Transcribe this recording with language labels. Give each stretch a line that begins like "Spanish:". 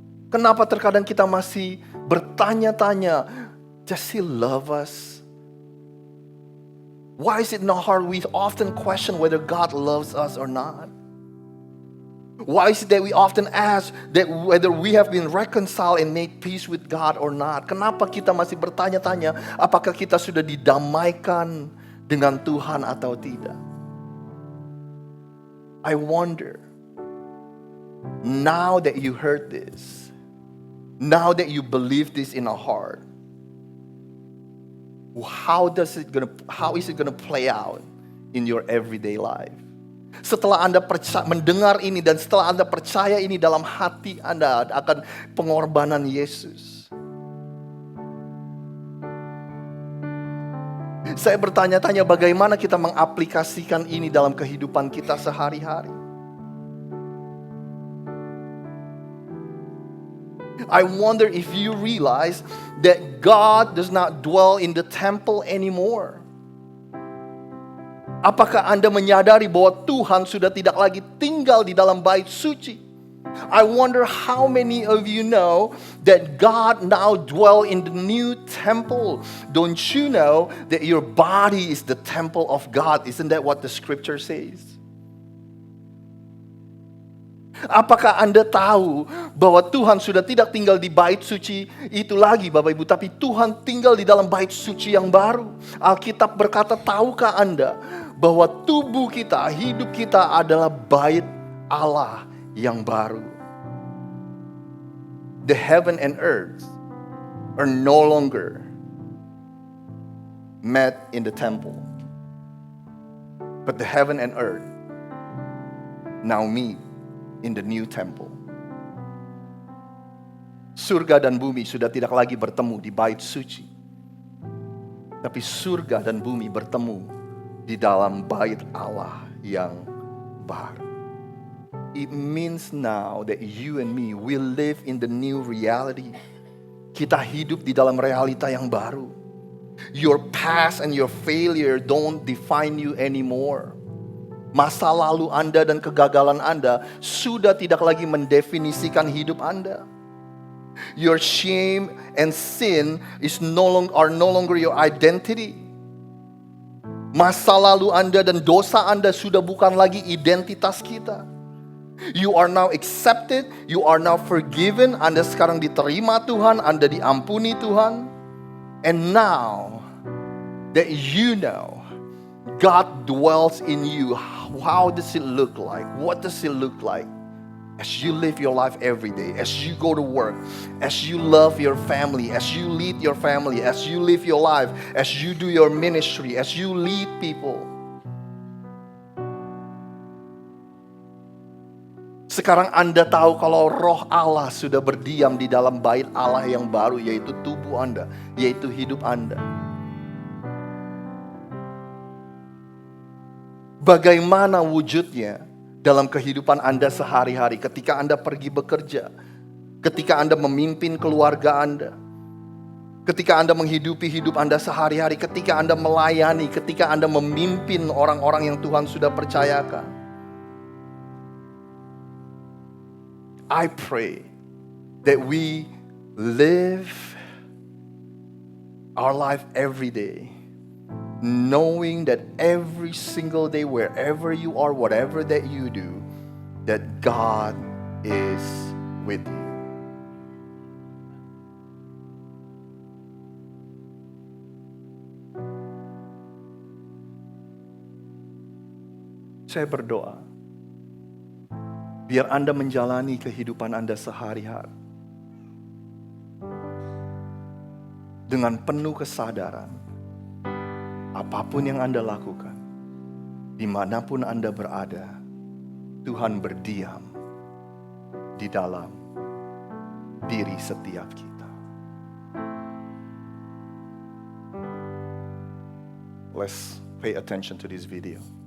Indonesian: Kenapa terkadang kita masih bertanya-tanya,
English: does He love us? Why is it in our heart we often question whether God loves us or not? Why is it that we often ask that whether we have been reconciled and made peace with God or not?
Indonesian: Kenapa kita masih bertanya-tanya apakah kita sudah didamaikan dengan Tuhan atau tidak?
English: I wonder, now that you heard this, now that you believe this in our heart, how is it gonna play out in your everyday life?
Indonesian: Setelah Anda mendengar ini dan setelah Anda percaya ini dalam hati Anda akan pengorbanan Yesus, saya bertanya-tanya bagaimana kita mengaplikasikan ini dalam kehidupan kita sehari-hari.
English: I wonder if you realize that God does not dwell in the temple anymore.
Indonesian: Apakah Anda menyadari bahwa Tuhan sudah tidak lagi tinggal di dalam bait suci?
English: I wonder how many of you know that God now dwell in the new temple. Don't you know that your body is the temple of God? Isn't that what the scripture says?
Indonesian: Apakah Anda tahu bahwa Tuhan sudah tidak tinggal di bait suci itu lagi Bapak Ibu, tapi Tuhan tinggal di dalam bait suci yang baru. Alkitab berkata, tahukah Anda bahwa tubuh kita, hidup kita adalah bait Allah yang baru.
English: The heaven and earth are no longer met in the temple, but the heaven and earth now meet in the new temple.
Indonesian: Surga dan bumi sudah tidak lagi bertemu di bait suci, tapi surga dan bumi bertemu di dalam bait Allah yang baru.
English: It means now that you and me will live in the new reality.
Indonesian: Kita hidup di dalam realita yang baru.
English: Your past and your failure don't define you anymore.
Indonesian: Masa lalu Anda dan kegagalan Anda sudah tidak lagi mendefinisikan hidup Anda.
English: Your shame and sin are no longer your identity.
Indonesian: Masa lalu Anda dan dosa Anda sudah bukan lagi identitas kita.
English: You are now accepted, you are now forgiven.
Indonesian: Anda sekarang diterima Tuhan, Anda diampuni Tuhan.
English: And now that you know God dwells in you, how does it look like? What does it look like? As you live your life every day, as you go to work, as you love your family, as you lead your family, as you live your life, as you do your ministry, as you lead people.
Indonesian: Sekarang Anda tahu kalau roh Allah sudah berdiam di dalam bait Allah yang baru, yaitu tubuh Anda, yaitu hidup Anda. Bagaimana wujudnya dalam kehidupan Anda sehari-hari ketika Anda pergi bekerja, ketika Anda memimpin keluarga Anda, ketika Anda menghidupi hidup Anda sehari-hari, ketika Anda melayani, ketika Anda memimpin orang-orang yang Tuhan sudah percayakan.
English: I pray that we live our life every day knowing that every single day, wherever you are, whatever that you do, that God is with you.
Indonesian: Saya berdoa, biar Anda menjalani kehidupan Anda sehari-hari dengan penuh kesadaran. Apapun yang Anda lakukan, dimanapun Anda berada, Tuhan berdiam di dalam diri setiap kita.
English: Let's pay attention to this video.